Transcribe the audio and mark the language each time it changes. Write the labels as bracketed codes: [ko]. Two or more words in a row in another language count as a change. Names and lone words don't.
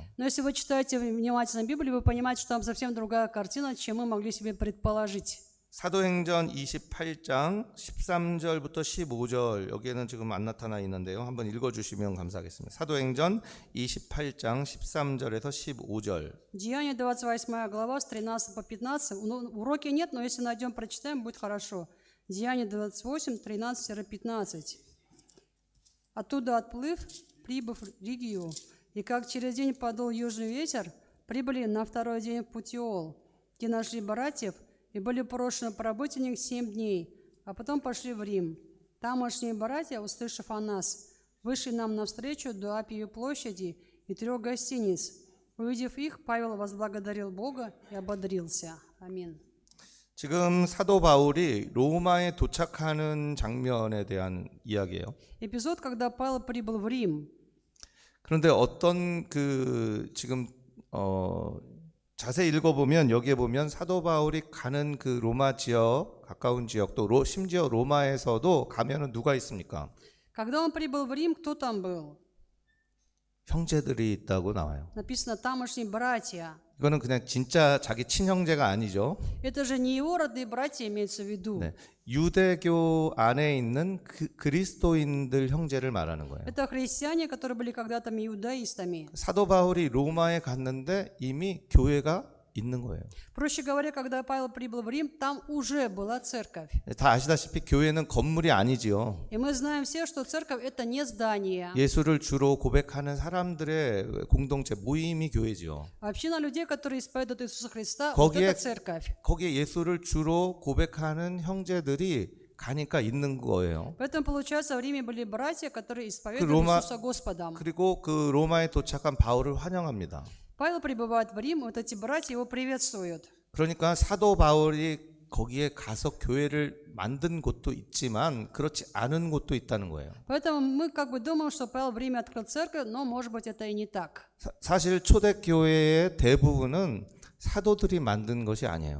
[ru] Но если вы читаете внимательно Библию, вы понимаете, что там совсем другая картина, чем мы могли себе предположить. [ko] 사도행전 28장 13절부터 15절 여기에는 지금 안 на타나 있는데요. 한번 읽어주시면 감사하겠습니다. 사도행전 28장 13절에서 15절. [ru] Деяние 28 глава с 13 по 15. Уроки нет, но если найдем, прочитаем, будет хорошо. Деяние 28, 13-15. Оттуда отплыв, прибыв в Ригию, и как через день подул южный ветер, прибыли на второй день в Путиол, где нашли братьев, и были порошены пробыть у них 7 дней, а потом пошли в Рим. Тамошние братья, услышав о нас, вышли нам навстречу до Апиевой площади и 3 гостиниц. Увидев их, Павел возблагодарил Бога и ободрился. Аминь. [ko] 지금 사도 바울이 로마에 도착하는 장면에 대한 이야기예요. [ru] Эпизод, когда Павел прибыл в Рим. [ko] 그런데 어떤 그 지금 자세히 읽어보면 여기에 보면 사도 바울이 가는 그 로마 지역 가까운 지역 또 심지어 로마에서도 가면은 누가 있습니까? [ru] Когда он прибыл в Рим, кто там был? [ko] 형제들이 있다고 나와요. [ru] Написано тамошние братья. [ko] 이거는 그냥 진짜 자기 친형제가 아니죠. [ru] Это же не его родные братья имеется в виду. [ko] 네, 유대교 안에 있는 그리스도인들 형제를 말하는 거예요. [ru] Это христиане, которые были когда-то иудаистами. [ko] 사도 바울이 로마에 갔는데 이미 교회가 있는 거예요. [ru] Проще говоря, когда Павел прибыл в Рим, там уже была церковь. [ko] 다 아시다시피 교회는 건물이 아니지요. [ru] И мы знаем все, что церковь это не здание. [ko] 예수를 주로 고백하는 사람들의 공동체 모임이 교회지요. [ru] Община людей, которые исповедуют Иисуса Христа, [ko] 거기에, [ru] вот это церковь. [ko] 거기에 예수를 주로 고백하는 형제들이 가니까 있는 거예요. [ru] Поэтому, получается, в Риме были братья, которые 그 исповедуют 로마, Иисуса Господом. [ko] 그리고 그 로마에 도착한 바울을 환영합니다. [ru] Павел прибывает в Рим, и вот эти братья его приветствуют. [ko] 그러니까 사도 바울이 거기에 가서 교회를 만든 곳도 있지만 그렇지 않은 곳도 있다는 거예요. [ru] Поэтому мы как бы думаем, что Павел в Риме открыл церковь, но может быть это и не так. [ko] 사실 초대교회의 대부분은 사도들이 만든 것이 아니에요.